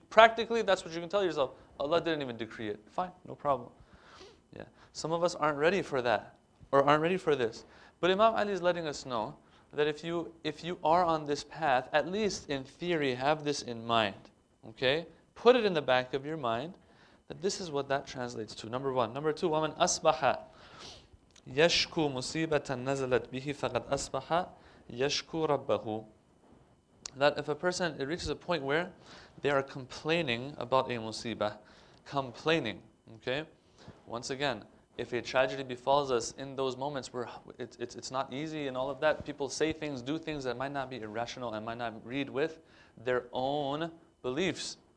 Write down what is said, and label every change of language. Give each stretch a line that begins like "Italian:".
English: Practically, that's what you can tell yourself. Allah didn't even decree it. Fine, no problem. Yeah. Some of us aren't ready for that, or aren't ready for this. But Imam Ali is letting us know that if you are on this path, at least in theory, have this in mind. Okay? Put it in the back of your mind that this is what that translates to. Number one. Number two,
Arabic: وَمَنْ أَصْبَحَ يَشْكُو مُصِيبَةً نَزَلَتْ بِهِ فَقَدْ أَصْبَحَ يَشْكُو رَبَّهُ.
English: That if a person, it reaches a point where they are complaining about a musibah. Complaining. Okay? Once again, if a tragedy befalls us in those moments where it's not easy and all of that, people say things, do things that might not be irrational and might not read with their own beliefs.